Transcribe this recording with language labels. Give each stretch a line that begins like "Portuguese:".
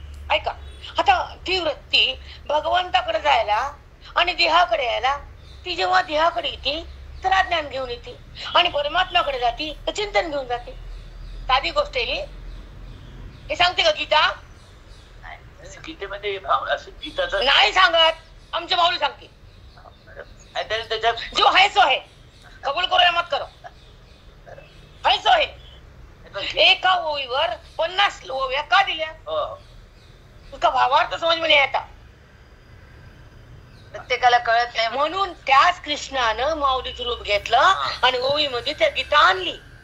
Marathi: ऐका, आता ती वृत्ती भगवंताकडे जायला आणि देहाकडे यायला, ती जेव्हा देहाकडे येते तर अज्ञान घेऊन येते आणि परमात्म्याकडे जाते तर चिंतन घेऊन जाते. साधी गोष्ट आहे हे सांगते का गीता? गीतेमध्ये असं गीताचं नाही सांगत, आमच्या माऊली सांगते. त्याच्यात
Hindi: जो है सो है, कबूल करो या मत करो. है सो है.
Marathi: एका ओवीवर 50 ओव्या का दिल्या?
Hindi: उसका भावार्थ समज में नहीं आता.
Marathi: प्रत्येकाला कळत नाही म्हणून त्याच कृष्णानं माऊलीचं रूप घेतलं आणि ओवीमध्ये त्या गीता आणली.